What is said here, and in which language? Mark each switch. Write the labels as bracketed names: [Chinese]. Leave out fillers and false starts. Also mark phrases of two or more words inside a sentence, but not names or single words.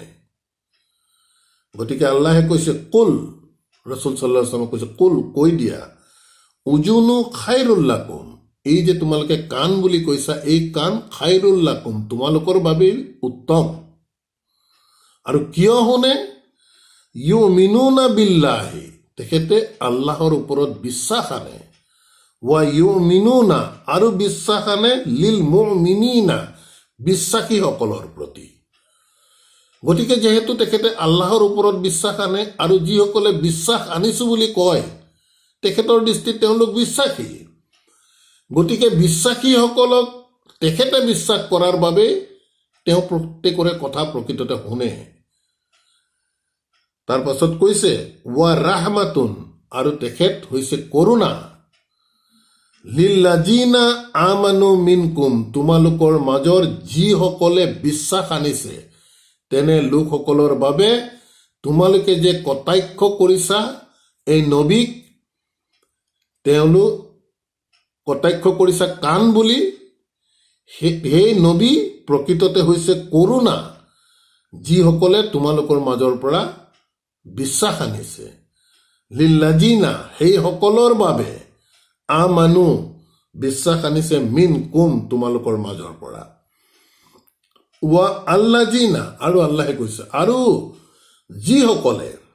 [Assamese] গতিকে আল্লাহে কৈছে কুল, ৰচুল [Arabic] صلى الله عليه وسلم [Assamese] কৈছে কুল, কৈ দিয়া, [Arabic] أذن خير لكم, [Assamese] এই যে তোমালোকে কাণ বুলি কৈছা, এই কাণ [Arabic] خير لكم, [Assamese] তোমালোকৰ বাবেই উত্তম। আৰু কিয় শুনে? [Arabic] يؤمنون بالله, [Assamese] তেখেতে আল্লাহৰ ওপৰত বিশ্বাস আনে, [Arabic] ويؤمنون, [Assamese] আৰু বিশ্বাস আনে [Arabic] للمؤمنين, [Assamese] বিশ্বাসীসকলৰ প্ৰতি। গতিকে যেহেতু তেখেতে আল্লাহৰ ওপৰত বিশ্বাস আনে, আৰু যিসকলে বিশ্বাস আনিছোঁ বুলি কয় তেখেতৰ দৃষ্টিত তেওঁলোক বিশ্বাসী, গতিকে বিশ্বাসীসকলক তেখেতে বিশ্বাস কৰাৰ বাবে তেওঁ প্ৰত্যেকৰে কথা প্ৰকৃততে শুনে। তাৰ পাছত কৈছে [Arabic] ورحمة, [Assamese] আৰু তেখেত হৈছে কৰুণা, [Arabic] للذين آمنوا منكم, [Assamese] তোমালোকৰ মাজৰ যিসকলে বিশ্বাস আনিছে, তেনে লোকসকলৰ বাবে তোমালোকে যে কটাক্ষ কৰিছা এই নবীক, তেওঁলোক কটাক্ষ কৰিছা কাণ বুলি, সেই নবী প্ৰকৃততে হৈছে কৰুণা, যিসকলে তোমালোকৰ মাজৰ পৰা বিশ্বাস আনিছে, লিল্লাযিনা, সেইসকলৰ বাবে, আমানু, বিশ্বাস আনিছে, [Arabic] منكم, [Assamese] তোমালোকৰ মাজৰ পৰা, [Arabic] والذين, [Assamese] আৰু আল্লাহে কৈছে আৰু যিসকলে